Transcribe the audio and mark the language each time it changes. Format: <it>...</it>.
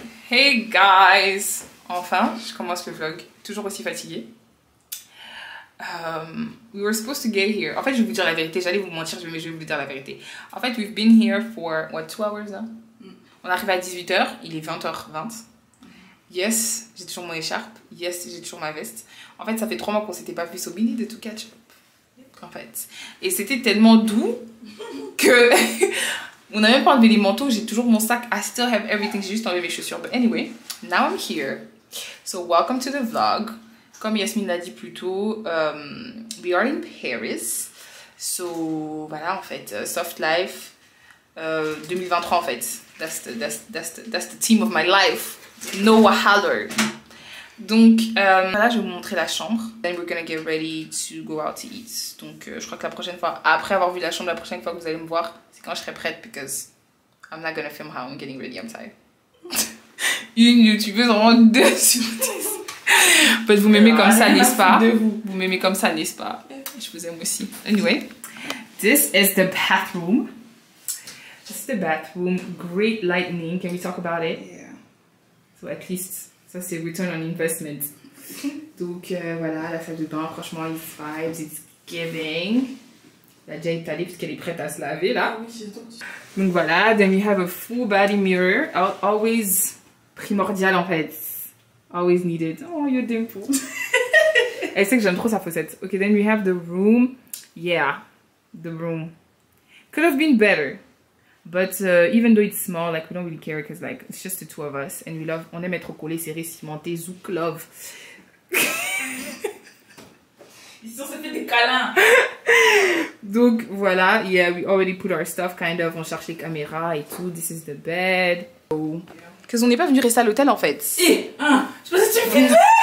<en>Hey guys!</en> <fr>Enfin, je commence le vlog. Toujours aussi fatiguée.</fr> <en>We were supposed to get here.</en> <fr>En fait, je vais vous dire la vérité. J'allais vous mentir, mais je vais vous dire la vérité. En fait,</fr> <en>we've been here for, what, 2 hours là?</en> <fr>On arrive à 18 h. Il est 20 h 20. Yes, j'ai toujours mon écharpe. Yes, j'ai toujours ma veste. En fait, ça fait 3 mois qu'on s'était pas vu,</fr> <en>so we need to catch up.</en> <fr>En fait. Et c'était tellement doux que on n'a même pas enlevé les manteaux. J'ai toujours mon sac.</fr> <en>I still have everything.</en> <fr>J'ai juste enlevé mes chaussures.</fr> <en>But anyway, now I'm here. So welcome to the vlog.</en> <fr>Comme Yasmine l'a dit plus tôt,</fr> <en>we are in Paris.</en> <fr>So voilà en fait, soft life 2023 en fait.</fr> <en>That's the theme of my life. No wahaler.</en> <fr>Donc là je vais vous montrer la chambre.</fr> <en>Then we're gonna get ready to go out to eat.</en> <fr>Donc je crois que la prochaine fois, après avoir vu la chambre, la prochaine fois que vous allez me voir, c'est quand je serai prête</fr> <en>because I'm not gonna film how I'm getting ready, I'm tired.</en> <fr>Une youtubeuse vraiment 2 sur 10. Peut-être vous m'aimez comme ça, n'est-ce pas? Vous m'aimez comme ça, n'est-ce pas? Je vous aime aussi.</fr> <en>Anyway, this is the bathroom. This is the bathroom. Great lighting. Can we talk about it? Yeah. So at least,</en> <fr>ça c'est</fr> <en>return on investment.</en> <fr>Donc voilà, la salle de bain, franchement,</fr> <en>it's vibes, it's giving.</en> <fr>Elle a déjà étalé parce qu'elle est prête à se laver là. Donc voilà,</fr> <en>then we have a full body mirror. Always primordial en fait. Always needed. Oh, your dimple.</en> <fr>Elle sait que j'aime trop sa faussette.</fr> <en>Okay, then we have the room. Yeah, the room. Could have been better. But even though it's small, like, we don't really care because, like, it's just the 2 of us. And we love,</en> <fr>on aime être collés, serrés, cimentés, zouk love. Ils se fait des câlins. Donc, voilà.</fr> <en>Yeah, we already put our stuff, kind of.</en> <fr>On cherche les caméras et tout.</fr> <en>This is the bed. Oh.</en> <fr>Parce qu'on n'est pas venu rester à l'hôtel, en fait. Si, je pensais que tu filmais.</fr>